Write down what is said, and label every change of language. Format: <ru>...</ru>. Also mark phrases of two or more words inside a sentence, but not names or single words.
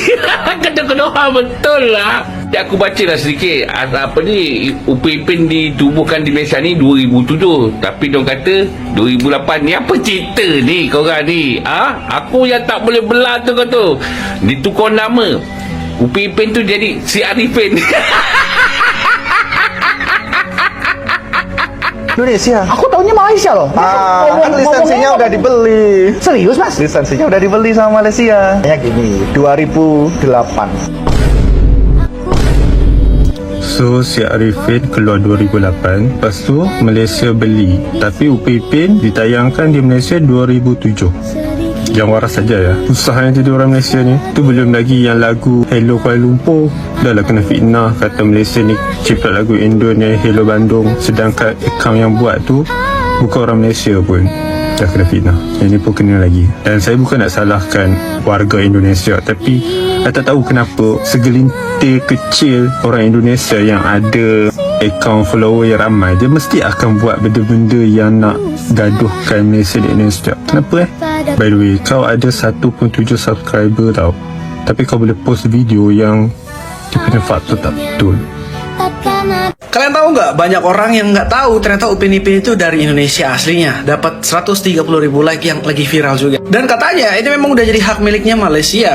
<ms>Kena-kena betul lah. Ya, aku baca lah sedikit. Apa ni, Upin Ipin ditubuhkan di Malaysia ni 2007. Tapi diorang kata 2008. Ni apa cerita ni korang ni? Aku yang tak boleh belah tu kau tu. Ditukar nama. Upin Ipin tu jadi Si Arifin. Indonesia.</ms> <id>Aku tahunya Malaysia loh. Kan lisensinya udah dibeli. Serius mas? Lisensinya udah dibeli sama Malaysia. Kayak gini, 2008.</id> <ms>So si Arifin keluar 2008, lepas tu Malaysia beli, tapi Upin Ipin ditayangkan di Malaysia 2007.</ms> <id>Yang waras saja ya.</id> <ms>Susahnya jadi orang Malaysia ni. Tu belum lagi yang lagu Hello Kuala Lumpur dah lah kena fitnah, kata Malaysia ni cipta lagu Indo ni Hello Bandung, sedangkan akaun yang buat tu bukan orang Malaysia pun. Dah kena fitnah. Yang ni pun kena lagi. Dan saya bukan nak salahkan warga Indonesia, tapi saya tak tahu kenapa segelintir kecil orang Indonesia yang ada akaun follower yang ramai, dia mesti akan buat benda-benda yang nak gaduhkan Malaysia di Indonesia. Kenapa</ms> <en>By the way,</en> <ms>kau ada 1.7 subscriber tau, tapi kau boleh post video yang dia punya fakta tak betul.</ms> <id>Kalian tahu nggak, banyak orang yang nggak tahu ternyata Upin Ipin itu dari Indonesia aslinya. Dapat 130.000 like yang lagi viral juga. Dan katanya ini memang udah jadi hak miliknya Malaysia.</id>